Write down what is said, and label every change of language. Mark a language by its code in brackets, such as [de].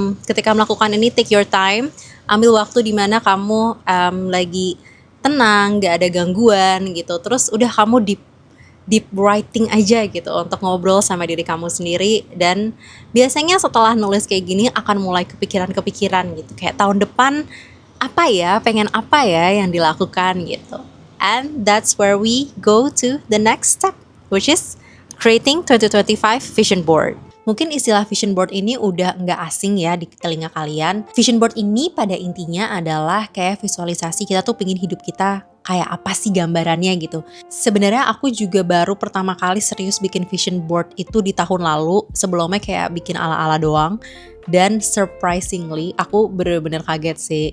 [id] Ketika melakukan ini, [en] take your time, [id] ambil waktu di mana kamu lagi tenang, gak ada gangguan gitu. Terus udah kamu deep writing aja gitu untuk ngobrol sama diri kamu sendiri. Dan biasanya setelah nulis kayak gini akan mulai kepikiran gitu, kayak tahun depan pengen apa ya yang dilakukan gitu. [en] And that's where we go to the next step, which is creating 2025 vision board. [id] Mungkin istilah vision board ini udah nggak asing ya di telinga kalian. Vision board ini pada intinya adalah kayak visualisasi kita tuh pengen hidup kita kayak apa sih gambarannya gitu. Sebenarnya aku juga baru pertama kali serius bikin vision board itu di tahun lalu. Sebelumnya kayak bikin ala-ala doang. Dan surprisingly aku bener-bener kaget sih.